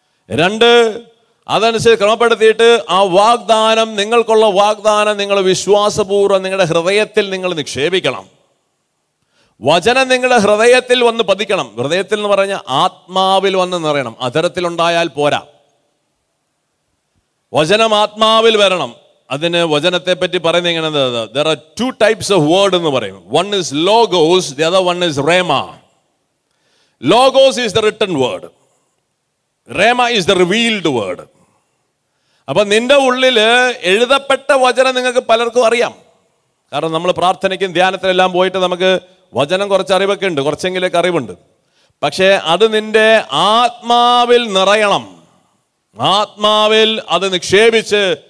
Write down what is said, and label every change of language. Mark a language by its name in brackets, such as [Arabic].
[Malayalam] രണ്ട്, അതനുസരിച്ച് ക്രമപ്പെടുത്തിയിട്ട് ആ വാഗ്ദാനം, നിങ്ങൾക്കുള്ള വാഗ്ദാനം നിങ്ങൾ വിശ്വാസപൂർവ്വം നിങ്ങളുടെ ഹൃദയത്തിൽ നിങ്ങൾ നിക്ഷേപിക്കണം. വചനം നിങ്ങളുടെ ഹൃദയത്തിൽ വന്ന് പതിക്കണം. ഹൃദയത്തിൽ എന്ന് പറഞ്ഞാൽ ആത്മാവിൽ വന്ന് നിറയണം. അധരത്തിലുണ്ടായാൽ പോരാ, വചനം ആത്മാവിൽ വരണം. അതിന് വചനത്തെ പറ്റി പറയുന്നത് എങ്ങനെയാണ്? [English] There are two types of word [Malayalam] എന്ന് പറയും. [English] One is logos, the other one is rhema. Logos is the written word. Rhema is the revealed word. [Malayalam] അപ്പൊ നിന്റെ ഉള്ളില് എഴുതപ്പെട്ട വചനം നിങ്ങൾക്ക് പലർക്കും അറിയാം. കാരണം നമ്മൾ പ്രാർത്ഥനയ്ക്കും ധ്യാനത്തിനെല്ലാം പോയിട്ട് നമുക്ക് വചനം കുറച്ച് അറിവൊക്കെ ഉണ്ട്, കുറച്ചെങ്കിലൊക്കെ അറിവുണ്ട്. പക്ഷേ അത് നിന്റെ ആത്മാവിൽ നിറയണം. ആത്മാവിൽ അത് നിക്ഷേപിച്ച്